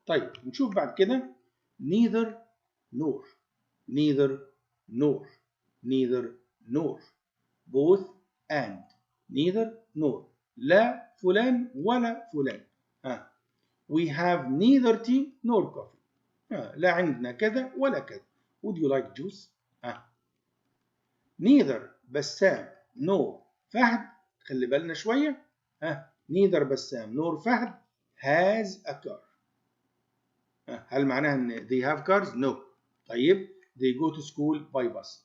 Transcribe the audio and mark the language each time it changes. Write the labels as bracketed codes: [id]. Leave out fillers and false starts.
[ar] طيب نشوف بعد كده [en] neither nor neither nor neither nor both and neither nor [ar] لا فلان ولا فلان. [en] We have neither tea nor coffee. [ar] لا عندنا كذا ولا كذا. [en] Would you like juice? [ar] neither بسام nor فهد خلي بالنا شوية. [en] neither بسام nor فهد has a car. [ar] هل معناها ان [en] they have cars؟ No. طيب they go to school by bus.